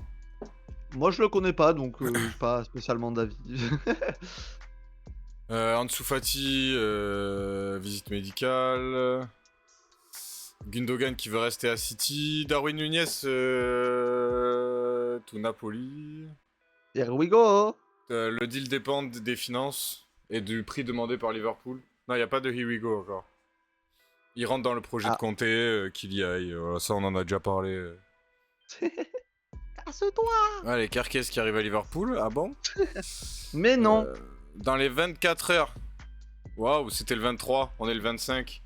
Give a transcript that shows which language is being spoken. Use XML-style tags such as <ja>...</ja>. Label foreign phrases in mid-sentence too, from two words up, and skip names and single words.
<fr>Moi je le connais pas donc j'ai pas spécialement d'avis. Ansu Fati, visite médicale. Gundogan qui veut rester à City. Darwin Nunez, tout Napoli.</fr> <en>Here we go.</en> <fr>Le deal dépend des finances et du prix demandé par Liverpool. Non, il n'y a pas de</fr> <en>here we go</en> <fr>encore. Il rentre dans le projet de Conte, qu'il y aille. Voilà, ça, on en a déjà parlé. Casse-toi. Allez, Kerkez qui arrive à Liverpool. Ah bon? Mais non. Dans les 24 heures. Waouh, c'était le 23. On est le 25.</fr>